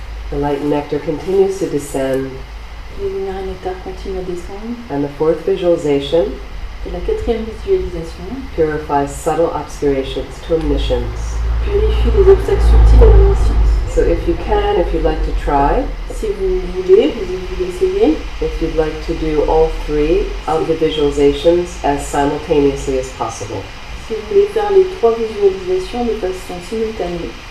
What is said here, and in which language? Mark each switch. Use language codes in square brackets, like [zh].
[en] The light and nectar continues to descend, [fr] Les lumières et nectar continuent à descendre. [en] and the fourth visualization [fr] Et la quatrième visualisation [en] purifies subtle obscurations to omniscience. [fr] purifie les obstacles subtils à l'omniscience. [en] So if you can, if you'd like to try, [fr] Si vous voulez, vous essayez. [en] if you'd like to do all three of the visualizations as simultaneously as possible. [fr] Si vous voulez faire les trois visualisations de façon simultanée.